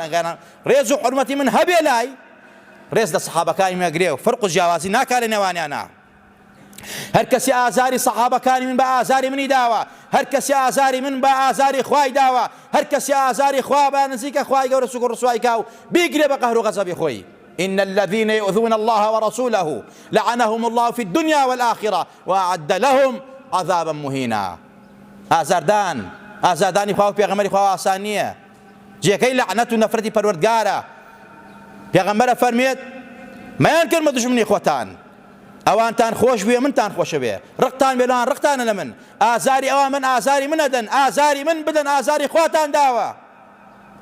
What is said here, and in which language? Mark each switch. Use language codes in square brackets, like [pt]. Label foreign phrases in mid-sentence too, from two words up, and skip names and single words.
[ckb] ئەگەر ڕێز و حورمەتی من هەبێ لای، ڕێز لە سەحابەکانی مەگرێ و فەرق و جیاوازی ناکا لە نێوانیانە. هەر کەسی ئازاری سەحابەکانی من بە ئازاری منی داوە، هەر کەسی ئازاری من بە ئازاری خوای داوە، هەر کەسی ئازاری خوا بە نزیکە خوای گەورە سوگڕ ڕسوای کا و بیگرێ بە قەهر و غەزەبی خۆی. [ar] إن الذين يؤذون الله ورسوله لعنهم الله في الدنيا والآخرة وأعد لهم عذابا مهينا. [ckb] ئازاردانی خوا و پێغەمبەری خوا ئاسان نییە، جێگەی لەعنەت و نەفرەتی پەروەردگارە. پێغەمبەرە فەرمێت مەیانکەن بە دوژمنی خۆتان، ئەوانتان خۆش بێ منتان خۆشە بێ، ڕقتان بێ لەوان ڕقتانە لە من، ئازاری ئەوان من ئازاری منەدەن، ئازاری من بدەن، ئازاری خۆتان داوە.